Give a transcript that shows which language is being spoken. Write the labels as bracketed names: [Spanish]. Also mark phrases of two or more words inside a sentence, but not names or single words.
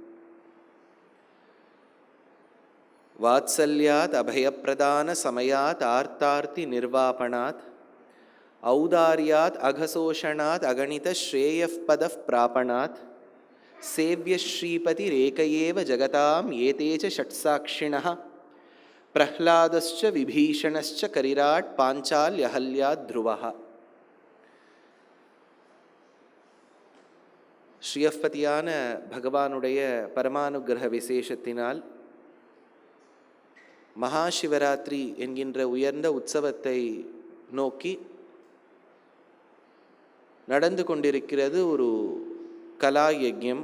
[Sanskrit] वात्सल्यात् अभयप्रदानसमयात् आर्तार्तिनिर्वापणात् औदार्यात् अघशोषणात् अगणितश्रेयःपदः प्रापणात् सेव्यश्रीपतिरेक एव जगतां एते च षट्साक्षिणः प्रह्लादश्च विभीषणश्च करिराट् पाञ्चाल्यहल्यात् ध्रुवः। [Tamil] ஸ்ரீயப்பதியான பகவானுடைய பரமானுகிரக விசேஷத்தினால் மகாசிவராத்திரி என்கின்ற உயர்ந்த உற்சவத்தை நோக்கி நடந்து கொண்டிருக்கிறது ஒரு கலா யஜ்யம்.